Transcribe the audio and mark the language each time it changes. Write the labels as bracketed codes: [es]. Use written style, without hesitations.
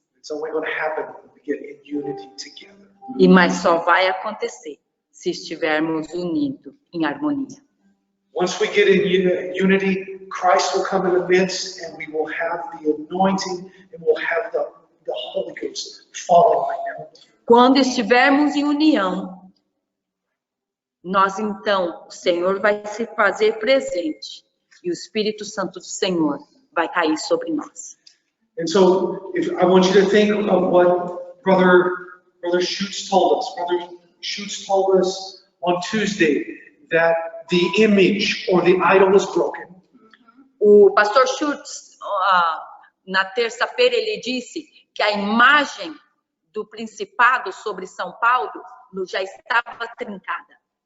[en] It's only going to happen when we get in unity together. [pt] Mas só vai acontecer se estivermos unidos em harmonia. [en] Once we get in unity, Christ will come in the midst and we will have the anointing and we'll have the Holy Ghost falling like never before. [pt] Quando estivermos em união, nós então, o Senhor vai se fazer presente e o Espírito Santo do Senhor vai cair sobre nós. [en] And so I want you to think of what Brother Schutz told us. Brother Schutz told us on Tuesday that the image or the idol is broken. [pt] O pastor Schutz, na terça-feira, ele disse que a imagem do principado sobre São Paulo já estava trincada.